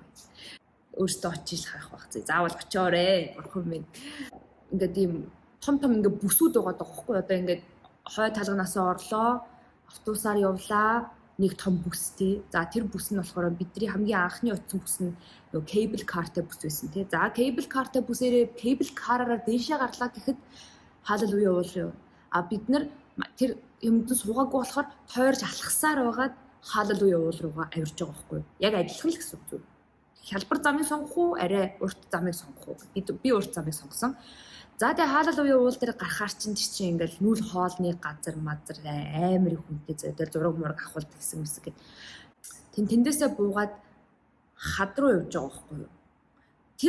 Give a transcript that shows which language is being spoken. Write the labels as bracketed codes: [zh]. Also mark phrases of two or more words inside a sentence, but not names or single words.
[mn] Өөртөө очиж харах байх зэ. Заавал очоорой. Бурхан минь. Ингээд ийм том ингээд бүсүүд байгаа даахгүй. Одоо ингээд хой талганаасаа орлоо. Автобусаар явлаа. Нэг том бүстэй. За тэр бүс нь болохоор бидний хамгийн анхны утсан бүс нь нөгөө [en] cable car- [mn] тай бүс байсан тий. За [en] cable car- [mn] тай бүсээрээ [en] cable car- [mn] аараа дээшээ гарлаа гэхэд халелуя уул юу. А бид нар тэр юмд суугаагүй болохоор тойрж алхасаар байгаад халелуя уул руугаа авирж байгаа байхгүй юу. Яг адилхан л гэсэн үг. Хялбар замыг сонгох уу, арай урт замыг сонгох уу? Би урт замыг сонгосон. За тэгээ халелуя уул дээр гарахаар чинь ингээл нүүл хоолны газар мазар амар их хүнтэй зөө дээр зураг мураг авахулт гэсэн мэс гээд тэндээсээ буугаад хад руу явж байгаа байхгүй юу.